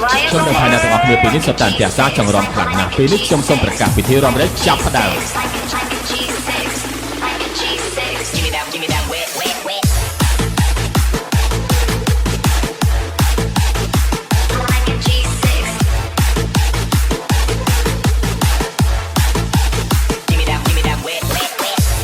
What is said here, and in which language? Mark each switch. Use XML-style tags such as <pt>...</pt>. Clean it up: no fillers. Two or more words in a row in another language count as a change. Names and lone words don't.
<km>ខ្ញុំនឹងថាអ្នកទាំងអស់គ្នាពេលនេះសុទ្ធតែអន្ទះសារចង់រំខ្លាំងណាស់ពេលនេះខ្ញុំសូមប្រកាសពិធីរំលែកចាប់ផ្ដើម</km> <en>Give me that wet, wet, wet. Like a G6. Give me that wet, wet, wet.</en>